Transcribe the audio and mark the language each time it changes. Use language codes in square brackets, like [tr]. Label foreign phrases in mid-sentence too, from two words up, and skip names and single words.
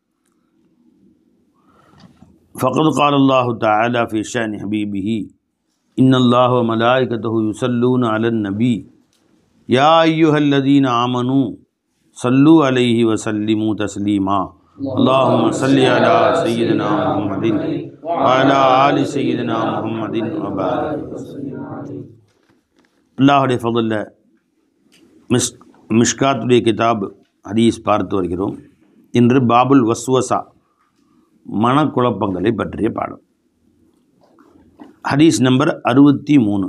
[ar] فقد قال الله تعالى في شأن حبيبه إن الله وملائكته يصلون على النبي يا أيها الذين آمنوا صلوا عليه وسلموا تسليما. اللهم صل على سيدنا محمد وعلى آل سيدنا محمد وبارك وسلم. [ta] அல்லாஹுடைய ஃபضல்ல மிஷ்காத்துடைய கிதாப் ஹதீஸ் பார்த்து வருகிறோம். இன்று [ar] باب الوسوسة [ta] மனக்குழப்பங்களை பற்றிய பாடம். ஹதீஸ் நம்பர் 63.